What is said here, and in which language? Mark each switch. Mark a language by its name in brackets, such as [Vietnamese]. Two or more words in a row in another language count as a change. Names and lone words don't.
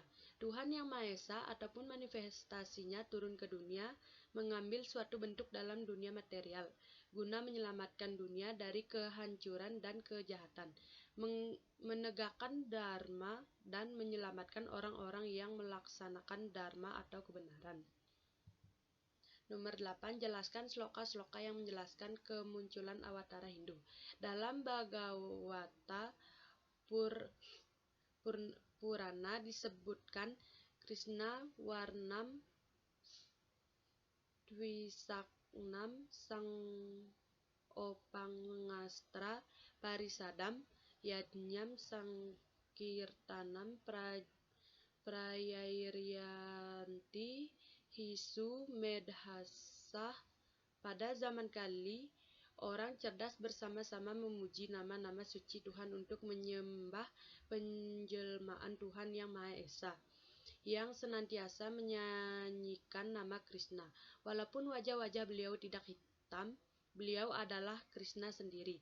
[Indonesian] Tuhan Yang Maha Esa ataupun manifestasinya turun ke dunia, mengambil suatu bentuk dalam dunia material, guna menyelamatkan dunia dari kehancuran dan kejahatan, menegakkan dharma, dan menyelamatkan orang-orang yang melaksanakan dharma atau kebenaran. Nomor 8. Jelaskan sloka-sloka yang menjelaskan kemunculan awatara Hindu. Dalam Bhagavata Purana disebutkan [Sanskrit] Krishna Warnam Dvisaknam Sangopangastra Parisadam Yajñam Sankirtanam Prayairyanti Hisu Medhasah. [Indonesian] Pada zaman Kali, orang cerdas bersama-sama memuji nama-nama suci Tuhan untuk menyembah penjelmaan Tuhan Yang Maha Esa, yang senantiasa menyanyikan nama Krishna. Walaupun wajah-wajah beliau tidak hitam, beliau adalah Krishna sendiri.